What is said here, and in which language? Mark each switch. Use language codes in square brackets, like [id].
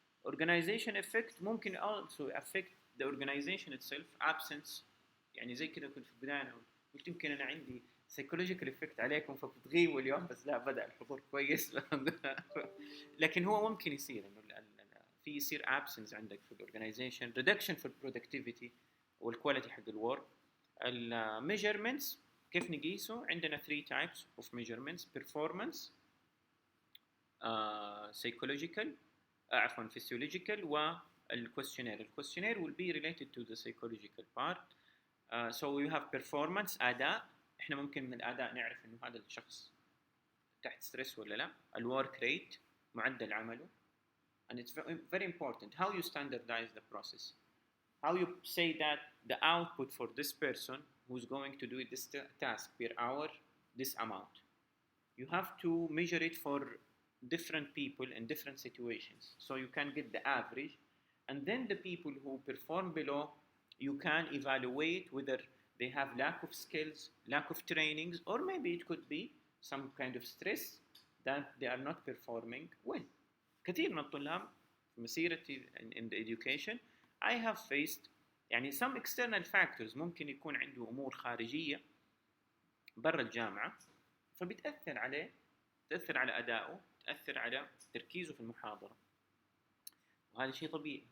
[en] Organization effect [ar] ممكن [en] also affect the organization itself. [ar] absence، يعني زي كذا كنت في البداية أنا قلت يمكن أنا عندي [en] psychological effect [ar] عليكم فبتغيبوا اليوم، بس لا بدأ الحضور كويس. لكن هو ممكن يصير إنه في يصير absence عندك في الorganization. [en] reduction في productivity والquality حق الwork. measurements [ar] كيف نقيسه؟ عندنا [en] 3 types of measurements: performance, psychological, [ar] عفوا [en] physiological، والquestionnaire. الquestionnaire will be related to the psychological part. So we have performance، [ar] أداء. إحنا ممكن من الأداء نعرف إنه هذا الشخص تحت ستريس ولا لا. الwork rate، معدل عمله. [en] And it's very important how you standardize the process. How you say that the output for this person who's going to do this task per hour, this amount. You have to measure it for different people in different situations, so you can get the average. And then the people who perform below, you can evaluate whether they have lack of skills, lack of trainings, or maybe it could be some kind of stress that they are not performing well. [ar] كثير من الطلاب في مسيرتي [en] in the education I have faced [ar] يعني [en] some external factors. [ar] ممكن يكون عنده أمور خارجية برا الجامعة فبتأثر عليه، تأثر على أدائه، تأثر على تركيزه في المحاضرة، وهذا شيء طبيعي.